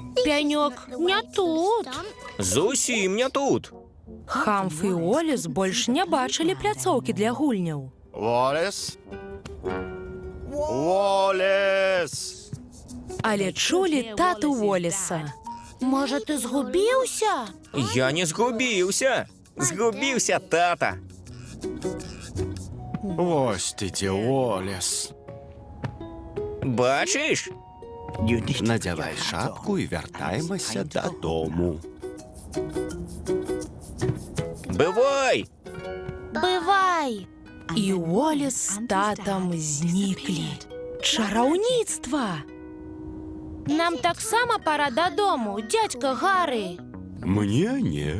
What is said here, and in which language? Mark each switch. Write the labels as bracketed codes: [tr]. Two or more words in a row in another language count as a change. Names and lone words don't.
[be] Пяньок, не тут. Зусім не тут. Хамф і Оліс больш не бачылі пляцоўкі для гульняў. Волес? Волес! Але чулі тату Воліса. [uk] Може, ти згубився? [be] Я не згубіўся. Згубіўся тата. [uk] Ось ти ті, Волес. Бачиш? Надявай шапку і вертаємося додому. [be] Бывай! Бывай. І Оліс з татам зніклі. Чараўніцтва! Нам таксама пора додому, дядька Гары. Мне не.